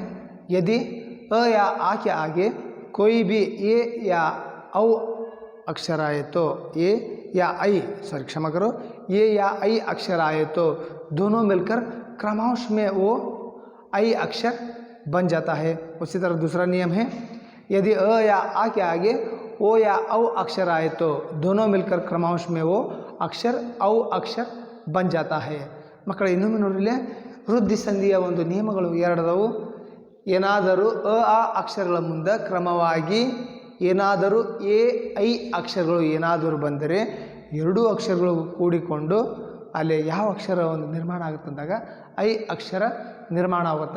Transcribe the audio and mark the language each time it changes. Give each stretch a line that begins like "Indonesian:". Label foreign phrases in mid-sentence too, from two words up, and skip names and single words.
Hindi: यदि अ या आ के आगे कोई भी ए या औ अक्षर आए तो ए या आई, सॉरी क्षमा करो, ए या आई अक्षर आए तो दोनों मिलकर क्रमांश में वो आई अक्षर बन जाता है। उसी तरह दूसरा नियम है, यदि अ या आ के आगे ओ या औ अक्षर आए तो दोनों मिलकर क्रमांश में वो अक्षर औ अक्षर बन जाता है।
Kannada: ಮಕ್ಕಳೇ ಇನ್ನೊಮ್ಮೆ ನೋಡಿರಲಿ, ವೃದ್ಧಿ ಸಂಧಿಯ ಒಂದು ನಿಯಮಗಳು ಎರಡದವು. ಏನಾದರೂ ಆ ಅಕ್ಷರಗಳ ಮುಂದೆ ಕ್ರಮವಾಗಿ ಏನಾದರೂ ಎ ಐ ಅಕ್ಷರಗಳು ಏನಾದರೂ ಬಂದರೆ ಎರಡೂ ಅಕ್ಷರಗಳು ಕೂಡಿಕೊಂಡು ಅಲ್ಲಿ ಯಾವ ಅಕ್ಷರ ಒಂದು ನಿರ್ಮಾಣ ಆಗುತ್ತಂದಾಗ ಐ ಅಕ್ಷರ ನಿರ್ಮಾಣ ಆಗುತ್ತಾ.